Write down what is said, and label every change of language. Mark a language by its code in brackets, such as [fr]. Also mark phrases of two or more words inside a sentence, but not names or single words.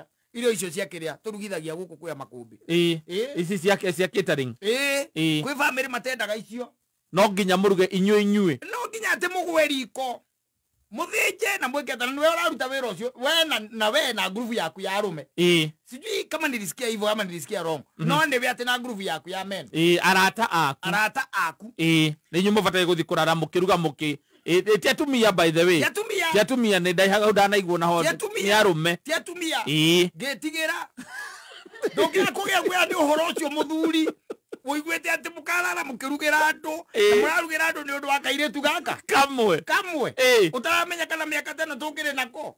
[ki] Irio icio cia kiria turugithagia guku kwa makumbi. Ici cia catering. Kwi family matendaga icio. No nginya muruge inyue. No nginya ate mugwe riko. Muthinje na mweke tana niwe uraruta wira ucio. We na groove yaku ya arume. [sw] Sijui kama nilisikia hivyo ama nilisikia wrong. [ki] No niwe ate na groove yaku ya men. Arata aku. Ninyu mubatai guthi kurara mukiruga muki. Tiatumia [en] by the way. [ki] Tiatumia ni ndaihaga udanaiguo na ho. Ni arume. Tiatumia. Ngetigira. Ndokira kugia gwe andi uhoro ucio muthuri. Uiguite ati mukarara mukirugira andu. Na murarugira andu ni undu wa kairetu gaka. Kamwe. Utaramenya kana miaka tano tukire nako.